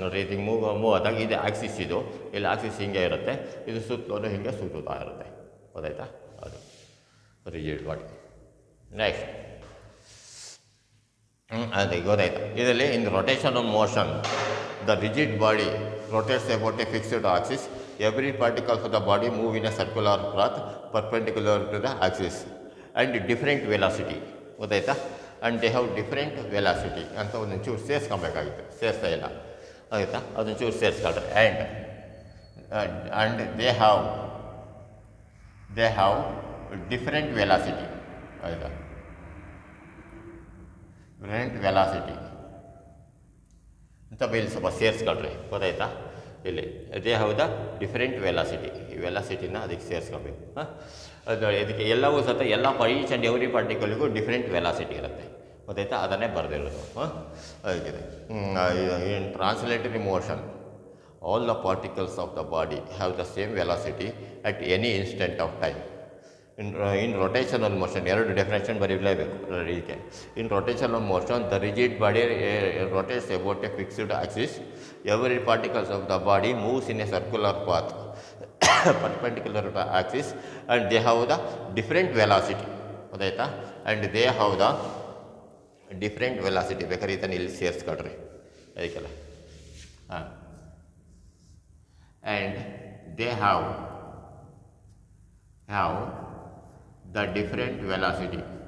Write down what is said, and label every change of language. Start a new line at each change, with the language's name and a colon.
Kannada: ನೋಡಿ ಇದು ಮೂವ್ ಆದಾಗ ಇದು ಆಕ್ಸಿಸ್, ಇಲ್ಲಿ ಆಕ್ಸಿಸ್ ಹಿಂಗೆ ಇರುತ್ತೆ, ಇದು ಸುತ್ತಲೂ ಹಿಂಗೆ ಸುತ್ತುತ್ತಾ ಇರುತ್ತೆ. ಗೊತ್ತಾಯ್ತಾ, ಅದು ರಿಜಿಡ್ ಬಾಡಿ. ನೆಕ್ಸ್ಟ್ ಅದೇ ಗೊತ್ತಾಯ್ತಾ.
English: ಇದರಲ್ಲಿ in rotational motion the rigid body rotates about a fixed axis. Every particle of the body move in a circular path perpendicular to the axis and different velocity.
Kannada: ಗೊತ್ತಾಯ್ತಾ,
English: and they have different velocity
Kannada: ಅಂತ ಒಂದೊಂದು ಚೂರು ಸೇರಿಸ್ಕೊಬೇಕಾಗಿತ್ತು. ಸೇರಿಸ್ತಾ ಇಲ್ಲ, ಆಯಿತಾ, ಅದೊಂದು ಚೂರು ಸೇರಿಸ್ಕೊಳ್ರಿ.
English: And they have different velocity.
Kannada: ಆಯಿತಾ, ಡಿಫ್ರೆಂಟ್ ವೆಲಾಸಿಟಿ ಅಂತ ಇಲ್ಲಿ ಸ್ವಲ್ಪ ಸೇರಿಸ್ಕೊಳ್ರಿ. ಗೊತ್ತಾಯ್ತಾ, ಇಲ್ಲಿ
English: They have the different velocity.
Kannada: ಈ ವೆಲಾಸಿಟಿನ ಅದಕ್ಕೆ ಸೇರಿಸ್ಕೊಬೇಕು. ಅದು ಇದಕ್ಕೆ ಎಲ್ಲವೂ ಸಹ ಎಲ್ಲ
English: each and every
Kannada: ಪಾರ್ಟಿಕಲ್ಗೂ different velocity ಇರುತ್ತೆ. ಗೊತ್ತಾಯ್ತಾ, ಅದನ್ನೇ ಬರೆದಿರೋದು. ಅದಕ್ಕಿದೆ
English: In translatory motion all the particles of the body have the same velocity at any instant of time. In rotational motion
Kannada: ಎರಡು ಡೆಫಿನೇಷನ್ ಬರೀಲೇಬೇಕು ಇದಕ್ಕೆ.
English: In rotational motion the rigid body rotates about a fixed axis. Every particles of the body moves in a circular path perpendicular to the axis and they have the different velocity. ಗೊತ್ತಾಯ್ತಾ, and they have the different velocity.
Kannada: ಬೇಕಾದ್ರೆ ಇದನ್ನು ಇಲ್ಲಿ ಸೇರಿಸ್ಕೊಳ್ರಿ ಅದಕ್ಕೆಲ್ಲ. ಹಾಂ,
English: And they have the different velocity.